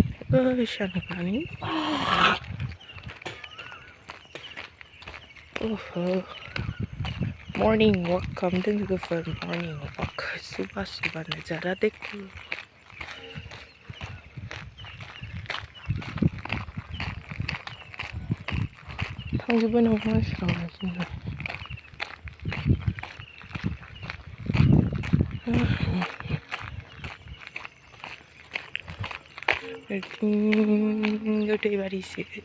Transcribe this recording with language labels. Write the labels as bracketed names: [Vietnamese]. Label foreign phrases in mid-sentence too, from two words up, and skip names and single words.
[English] Siya nagani. Morning walk. [Hindi] हम तो [English] for morning walk. [Hindi] सुबह सुबह नज़ारा देखो. [Bodo] थांजोबो नामा मानसिफ्रा दै बारिसो